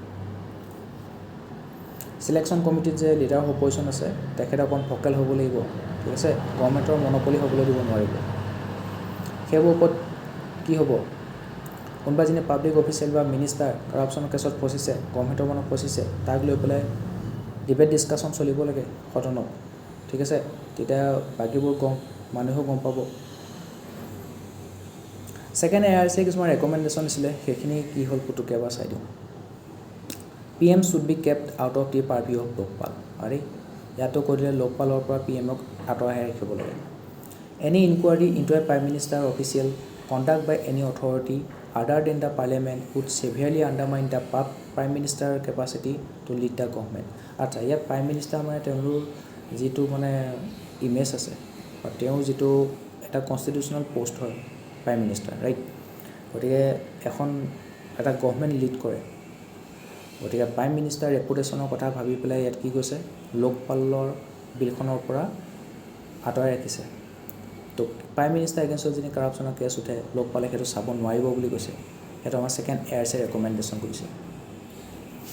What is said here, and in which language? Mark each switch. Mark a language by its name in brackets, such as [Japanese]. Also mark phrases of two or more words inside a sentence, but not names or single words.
[Assamese] চিলেকশ্যন কমিটিত যে [English] leader of opposition [Assamese] আছে তেখেত অকণ ভকেল হ'ব লাগিব ঠিক আছে গভৰ্ণমেণ্টৰ মন'পলি হ'বলৈ দিব নোৱাৰিব সেইবোৰ ওপৰত কি হ'ব কোনোবা যিনি [English] public official [Assamese] বা মিনিষ্টাৰ কৰাপশ্যনৰ কেছত ফচিছে গভৰ্ণমেণ্টৰ মনত ফচিছে তাক লৈ পেলাই [English] debate discussion [Assamese] চলিব লাগে সদনত ঠিক আছে তেতিয়া বাকীবোৰ মানুহেও গম পাব ছেকেণ্ড ARC কিছুমান ৰেকমেণ্ডেশ্যন দিছিলে সেইখিনি কি হ'ল পুতুকৈ এবাৰ চাই দিওঁ [English] PM should be kept out of the purview of Lokpal [Assamese] আৰে ইয়াতো কৈ দিলে লোকপালৰ পৰা PMক আঁতৰাই ৰাখিব লাগে [English] any inquiry into a prime minister official conduct by any authority other than the parliament would severely undermine the prime minister capacity to lead the government [Assamese] আচ্ছা ইয়াত [English] prime minister [Assamese] মানে তেওঁলোকৰ যিটো মানে ইমেজ আছে বা তেওঁ যিটো এটা [English] constitutional post [Assamese] হয় [English] prime minister right [Assamese] গতিকে এখন এটা গভৰ্ণমেণ্ট লিড কৰে গতিকে [English] prime minister [Assamese] ৰেপুটেশ্যনৰ কথা ভাবি পেলাই ইয়াত কি কৈছে লোকপালৰ বিলখনৰ পৰা আঁতৰাই ৰাখিছে তো [English] prime minister [Assamese] এগেইনষ্টত যদি কৰাপশ্যনৰ কেছ উঠে লোকপালে সেইটো চাব নোৱাৰিব বুলি কৈছে সেইটো আমাৰ ছেকেণ্ড ARC ৰেকমেণ্ডেশ্যন কৰিছে